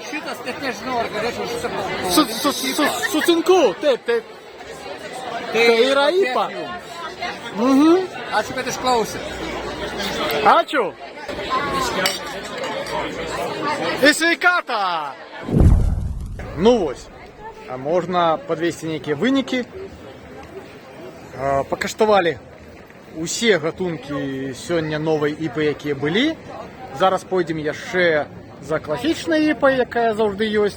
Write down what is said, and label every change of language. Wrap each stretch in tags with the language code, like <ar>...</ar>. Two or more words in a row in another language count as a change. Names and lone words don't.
<lt>Šitas net nežinau, ar galėčiau šitą pavadinti. Sutinku, taip. Tai yra IPA. Ačiū, kad išklausėt. Ačiū. І sveikata!</lt> <be>Ну вось, а можна падвесці нейкія вынікі. Пакаштавалі усе гатункі сёння новай іпы, якія былі. Зараз пойдзем яшчэ за класічнай іпай, якая заўжды ёсць.</be>